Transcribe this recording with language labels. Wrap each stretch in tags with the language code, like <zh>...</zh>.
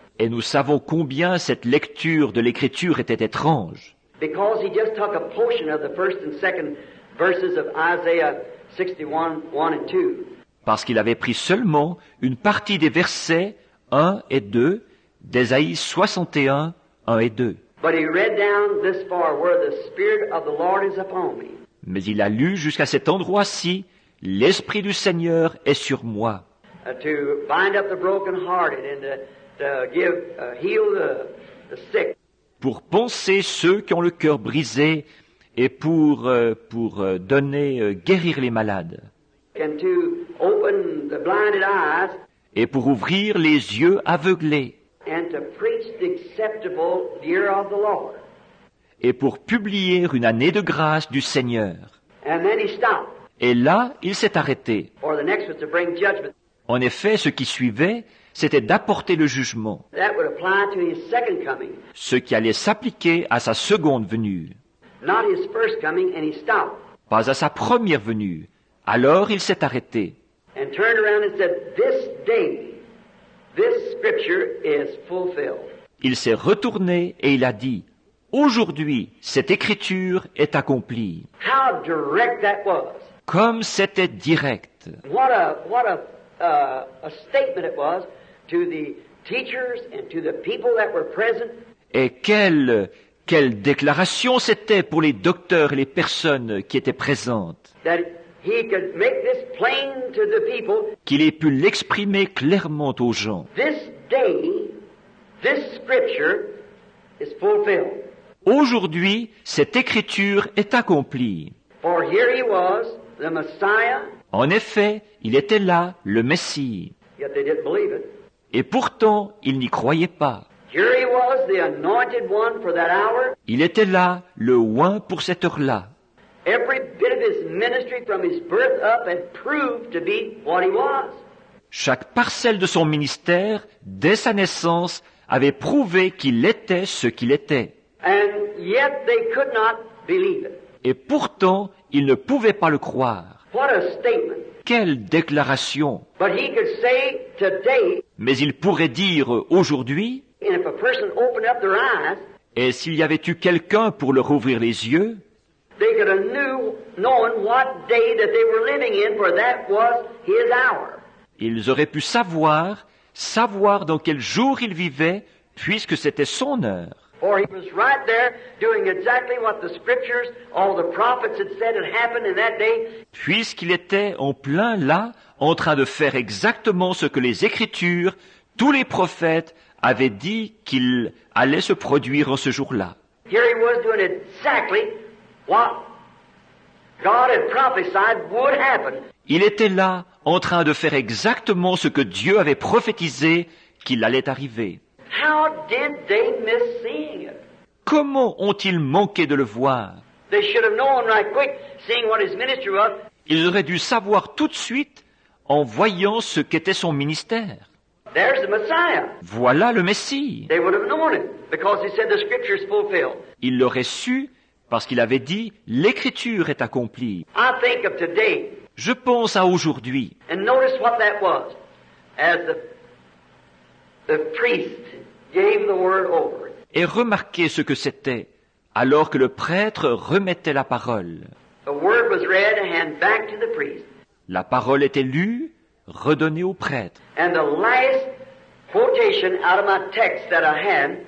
<fr>Et nous savons combien cette lecture de l'écriture était étrange.</fr> <en>because he just took a portion of the first and second verses of Isaiah 61, 1 and 2.</en> <fr>Parce qu'il avait pris seulement une partie des versets 1 et 2 d'Ésaïe 61, 1 et 2.</fr> <en>But he read down this far, where the Spirit of the Lord is upon me.</en> <fr>Mais il a lu jusqu'à cet endroit-ci, l'Esprit du Seigneur est sur moi,</fr> <en>To bind up the brokenhearted and to give, heal the sick,</en> <fr>pour panser ceux qui ont le cœur brisé et pour donner, guérir les malades,</fr> <en>and to open the blinded eyes,</en> <fr>et pour ouvrir les yeux aveuglés,</fr> <en>and to preach the acceptable year of the Lord.</en> <fr>et pour publier une année de grâce du Seigneur.</fr> <en>And then he stopped.</en> <fr>Et là, il s'est arrêté.</fr> <en>Or the next was to bring judgment.</en> <fr>En effet, ce qui suivait, c'était d'apporter le jugement,</fr> <en>That would apply to his second coming,</en> <fr>ce qui allait s'appliquer à sa seconde venue,</fr> <en>not his first coming, and he stopped</en> <fr>pas à sa première venue. Alors il s'est arrêté.</fr> <en>and turned around and said, this day, this scripture is fulfilled.</en> <fr>Il s'est retourné et il a dit, aujourd'hui, cette écriture est accomplie.</fr> <en>How direct that was.</en> <fr>comme c'était direct.</fr> <en>What a statement it was to the teachers and to the people that were present.</en> <fr>Et quelle déclaration c'était pour les docteurs et les personnes qui étaient présentes,</fr> <en>That he could make this plain to the people.</en> <fr>qu'il ait pu l'exprimer clairement aux gens.</fr> <en>This day, this scripture is fulfilled.</en> <fr>Aujourd'hui, cette écriture est accomplie.</fr> <en>For here he was, the Messiah,</en> <fr>En effet, il était là, le Messie.</fr> <en>yet they didn't believe it.</en> <fr>Et pourtant, ils n'y croyaient pas.</fr> <en>Here he was, the anointed one for that hour.</en> <fr>Il était là, le oint pour cette heure-là.</fr> <en>Every bit of his ministry from his birth up had proved to be what he was.</en> <fr>Chaque parcelle de son ministère, dès sa naissance, avait prouvé qu'il était ce qu'il était.</fr> <en>And yet they could not believe it.</en> <fr>Et pourtant, ils ne pouvaient pas le croire.</fr> <en>What a statement.</en> <fr>Quelle déclaration!</fr> <en>But he could say today,</en> <fr>Mais il pourrait dire aujourd'hui,</fr> <en>and if a person opened up their eyes,</en> <fr>et s'il y avait eu quelqu'un pour leur ouvrir les yeux,</fr> <en>they could have known what day that they were living in, for that was his hour.</en> <fr>ils auraient pu savoir dans quel jour ils vivaient, puisque c'était son heure.</fr> <en>For he was right there doing exactly what the scriptures, all the prophets had said had happened in that day.</en> <fr>Puisqu'il était en plein là, en train de faire exactement ce que les Écritures, tous les prophètes avaient dit qu'il allait se produire en ce jour-là.</fr> <en>Here he was doing exactly what God had prophesied would happen.</en> <fr>Il était là, en train de faire exactement ce que Dieu avait prophétisé qu'il allait arriver.</fr> <en>How did they miss seeing it?</en> <fr>Comment ont-ils manqué de le voir?</fr> <en>They should have known right quick, seeing what his ministry was.</en> <fr>Ils auraient dû savoir tout de suite en voyant ce qu'était son ministère.</fr> <en>There's the Messiah.</en> <fr>Voilà le Messie.</fr> <en>They would have known it because he said the scripture is fulfilled.</en> <fr>Il l'aurait su parce qu'il avait dit « l'Écriture est accomplie</fr> <en>I think of today, ».</en> <fr>Je pense à aujourd'hui.</fr> <en>and notice what that was. As the priest gave the word over.</en> <fr>Et remarquez ce que c'était, alors que le prêtre remettait la parole.</fr> <en>The word was read and handed back to the priest.</en> <fr>La parole était lue, redonnée au prêtre.</fr> <en>And the last quotation out of my text that I had,</en>